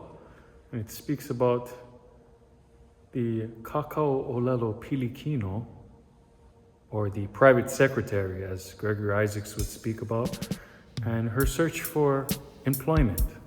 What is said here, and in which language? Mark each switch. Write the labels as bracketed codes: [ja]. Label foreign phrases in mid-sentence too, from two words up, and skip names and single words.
[en] And it speaks about the [haw] Kakao ʻōlelo pilikino, [en] or the private secretary, as Gregory Isaacs would speak about, and her search for employment.